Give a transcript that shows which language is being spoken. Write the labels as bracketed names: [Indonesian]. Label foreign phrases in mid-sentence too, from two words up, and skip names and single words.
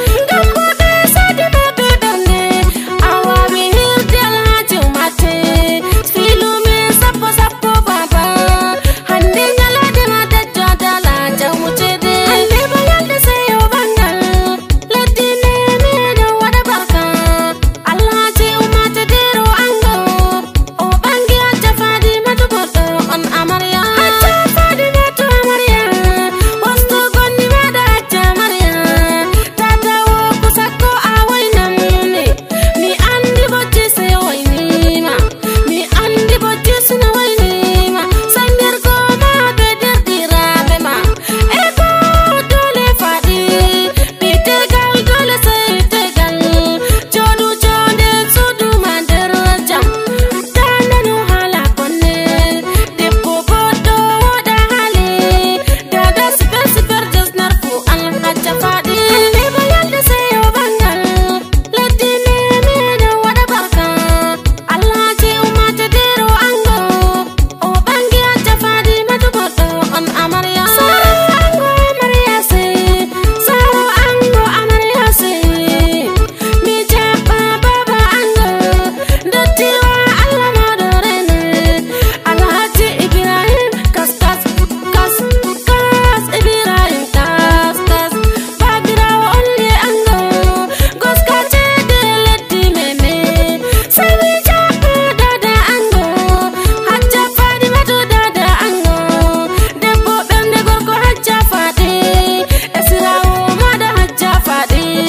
[Fula] Gambo be sadi be be donde, awa mi hirde Alhaji Umate, filu mi sappo sappo baba, hande nyalade ma dajjo dala jamu cede. Hande bo yalde seyo bangal, letti meme do wada barka. Alhaji Umate Dero ango, o bangi Hajja Fadimatu boddo on amarya. Hajja Fadimatu amarya, wastu gonni mada Hajja amarya. Tata wo kusakko a wainam ne, mi andi bocci se wainima, mi andi bocci suna wainima. Sanyar goma be derdirabe ma, e go dole Fadi, bitegal dole sai tegal, jodu jonde sudu mandar jam. Tana no hala konne, debbo boddo da hali, dada [English] super super just [Fula] narfu Alhaji Fadi. Hande bo yalde seyo bangal, letti meme do wada barka. Alhaji Umate Dero ango, o bangi Hajja Fadimatu boddo on amarya. Saro ango amarya se, saro ango amarya se, mi jabba baba ango, dottiwa Allah modo rene. Alhaji Ibrahim kas kas kas kas Ibrahim kas kas, babirawo only ango, goska cede letti meme, sawi jabba dada ango, Hajja Fadimatu dada ango, debbo ɓernde gorko Hajja Fadi, esirawo mada Hajja Fadi.